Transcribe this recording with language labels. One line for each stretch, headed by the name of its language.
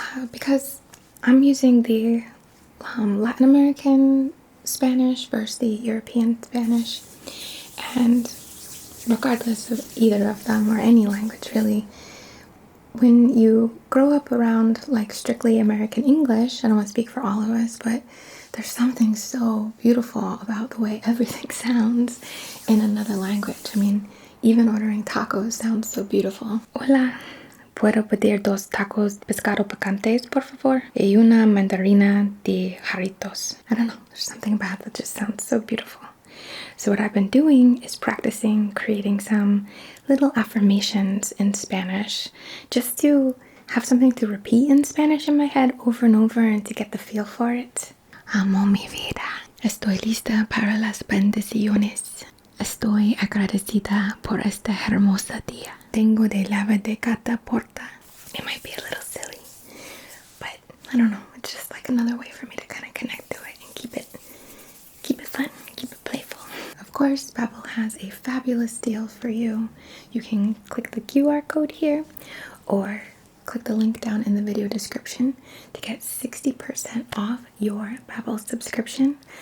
English: because I'm using the Latin American Spanish versus the European Spanish, and regardless of either of them or any language really, when you grow up around like strictly American English, I don't want to speak for all of us, but there's something so beautiful about the way everything sounds in another language. I mean, even ordering tacos sounds so beautiful.
Spanish: Hola. ¿Puedo pedir 2 tacos de pescado picantes, por favor? Y una mandarina de jarritos.
English: I don't know, there's something about that just sounds so beautiful. So what I've been doing is practicing creating some little affirmations in Spanish, just to have something to repeat in Spanish in my head over and over and to get the feel for it.
Spanish: Amo mi vida. Estoy lista para las bendiciones. Estoy agradecida por este hermoso día. Tengo de lava de cada porta.
English: It might be a little silly, but I don't know. It's just like another way for me to kind of connect to it and keep it fun, keep it playful. Of course, Babbel has a fabulous deal for you. You can click the QR code here or click the link down in the video description to get 60% off your Babbel subscription.